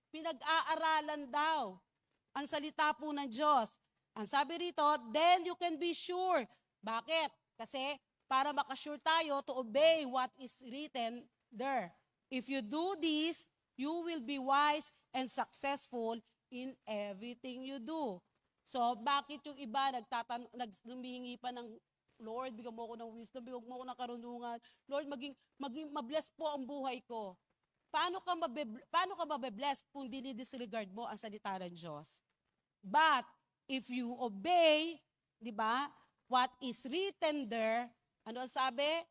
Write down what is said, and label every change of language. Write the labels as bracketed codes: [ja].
[tl] pinag-aaralan daw ang salita po ng Diyos. Ang sabi rito, [en] then you can be sure. [tl] Bakit? Kasi para makasure tayo [en] to obey what is written there. If you do this, you will be wise and successful in everything you do. [tl] So, bakit yung iba humihingi pa ng Lord, bigyan mo ako ng wisdom, bigyan mo ako ng karunungan. Lord, maging mabless po ang buhay ko. Paano ka mabe-bless kung dinidisregard mo ang salita ng Diyos? [en] But, if you obey, di ba, what is written there, ano ang sabi?